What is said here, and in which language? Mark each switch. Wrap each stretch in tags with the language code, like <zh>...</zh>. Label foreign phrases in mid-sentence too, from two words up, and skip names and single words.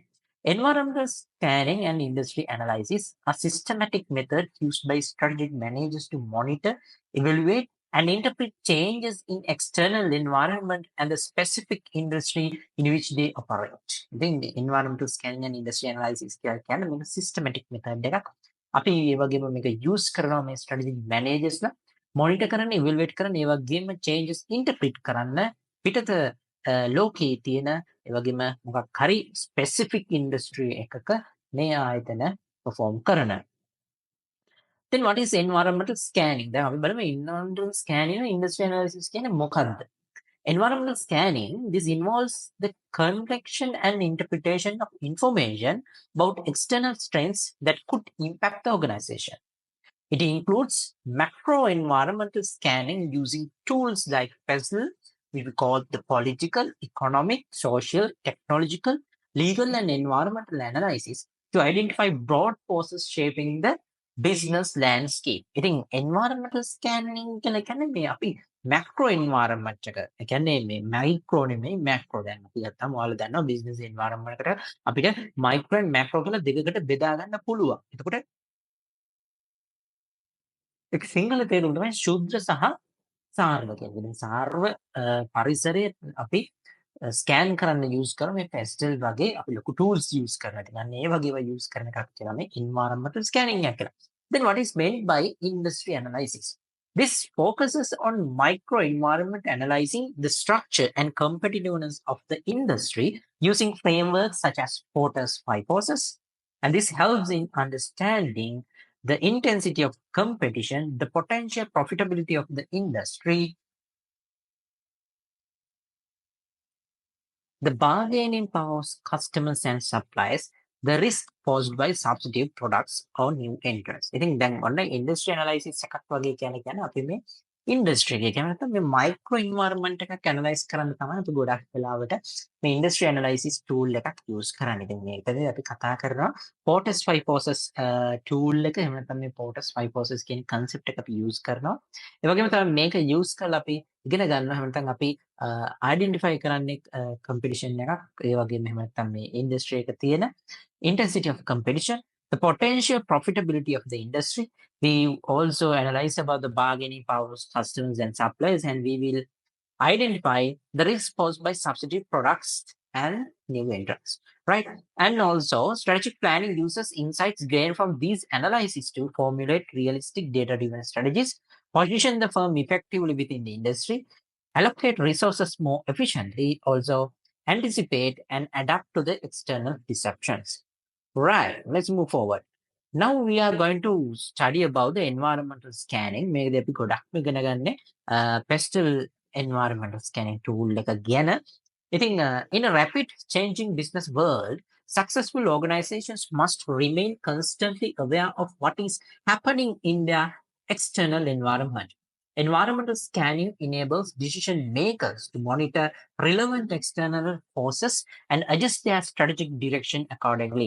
<en>Environmental scanning and industry analysis are systematic methods used by strategic managers to monitor, evaluate, and interpret changes in external environment and the specific industry in which they operate. Then the environmental scanning and industry analysis can be a systematic method එකක්.</en> <si>අපි ඒ වගේම මේක use කරනවා මේ</si> <en>strategic managers</en> <si>ලා monitor කරන්න, evaluate කරන්න, ඒ වගේම changes interpret කරන්න පිටත ලෝකයේ තියෙන ඒ වගේම මොකක් හරි</si> <en>specific industry</en> <si>එකක මේ ආයතන perform කරන.</si> <en>Then what is environmental scanning?</en> <si>දැන් අපි බලමු</si> <en>environmental scanning and industrial analysis</en> <si>කියන්නේ මොකක්ද?</si> <en>Environmental scanning, this involves the collection and interpretation of information about external strengths that could impact the organization. It includes macro environmental scanning using tools like PESL, which we call the political, economic, social, technological, legal, and environmental analysis to identify broad forces shaping the business landscape.</en> <si>ඉතින්</si> <en>environmental scanning</en> <si>කියලා කියන්නේ මේ අපි</si> <en>macro environment</en> <si>එක. ඒ කියන්නේ මේ micro නෙමෙයි macro. දැන් අපි ගත්තාම ඔයාලා දන්නවා</si> <en>business environment</en> <si>එකට අපිට</si> <en>micro and macro</en> <si>කියලා දෙකකට බෙදා ගන්න පුළුවන්. එතකොට ඒක සිංහල තේරුම තමයි ශුද්‍ර සහ සාර්ව කියන්නේ. දැන් සාර්ව පරිසරය අපි ස්කෑන් කරන්න යූස් කරන මේ පැස්ටල් වගේ අපි ලොකු</si> <en>tools use</en> <si>කරනවා. ඉතින් අන්න ඒ වගේ ඒවා use කරන එකක් කියලා මේ</si> <en>environmental scanning</en> <si>එක කියලා.</si> <en>Then what is meant by industry analysis? This focuses on micro environment analyzing the structure and competitiveness of the industry using frameworks such as Porter's five forces. And this helps in understanding the intensity of competition, the potential profitability of the industry, the bargaining power of customers and suppliers, the risk posed by substitute products or new entrants.</en> <si>ඉතින් දැන් ඔන්න</si> <en>industry analysis</en> <si>එකක් වගේ කියන්නේ අපි මේ industry එක කියන්නේ නැත්නම් මේ</si> <en>micro environment</en> <si>එකක් analyze කරන්න තමයි අපි ගොඩක් වෙලාවට මේ</si> <en>industry analysis tool</en> <si>එකක් use කරන්නේ. ඉතින් මේකදී අපි කතා කරනවා</si> <en>Porter's five forces tool</en> <si>එක. එහෙම නැත්නම් මේ</si> <en>Porter's five forces</en> <si>කියන concept එක අපි use කරනවා. ඒ වගේම තමයි මේක use කරලා අපි ඉගෙන ගන්නවා. එහෙම නැත්නම් අපි identify කරන්නේ competition එකක්. ඒ වගේම එහෙම නැත්නම් මේ</si> <en>industry</en> <si>එක තියෙන</si> <en>intensity of competition, the potential profitability of the industry. We also analyze about the bargaining power of customers and suppliers, and we will identify the risk posed by substitute products and new entrants, right? And also, strategic planning uses insights gained from these analyses to formulate realistic data-driven strategies, position the firm effectively within the industry, allocate resources more efficiently, also anticipate and adapt to the external disruptions. Right, let's move forward. Now we are going to study about the environmental scanning.</en> <si>මේකදී අපි ගොඩක්ම ඉගෙන ගන්නේ</si> <en>pestle environmental scanning tool</en> <si>එක ගැන.</si> <en>ඉතින් in a rapid changing business world, successful organizations must remain constantly aware of what is happening in their external environment. Environmental scanning enables decision makers to monitor relevant external forces and adjust their strategic direction accordingly.</en>